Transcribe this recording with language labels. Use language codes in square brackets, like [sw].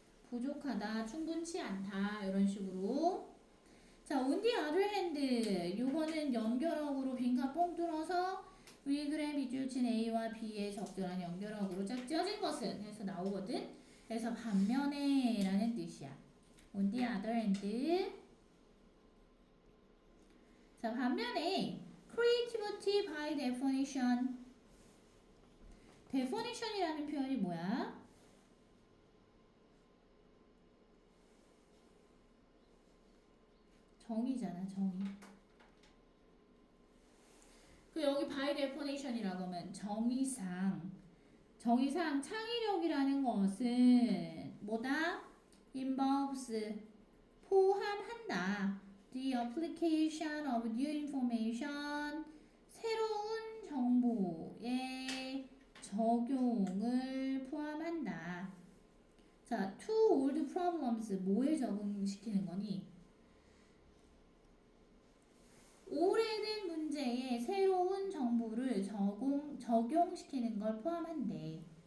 [ko] 부족하다, 충분치 않다 이런 식으로. 자, [en] on the other hand [ko] 요거는 연결어구로 빈칸 뽕 뚫어서 위그램 비줄친 A와 B의 적절한 연결어구로 짝지어진 것은 해서 나오거든. 그래서 반면에 라는 뜻이야. [en] On the other hand. [ko] 자, 반면에 [en] creativity by definition. [ko] definition이라는 표현이 뭐야? 정의잖아, 정의. 그 여기 by definition이라고 하면 정의상 창의력이라는 것은 뭐다? involves 포함한다. [en] The application of new information [ko] 새로운 정보의 적용을 포함한다. 자, [en] to old problems [ko] 뭐에 적용시키는 거니? 오래된 문제에 새로운 정보를 적용시키는 걸 포함한대.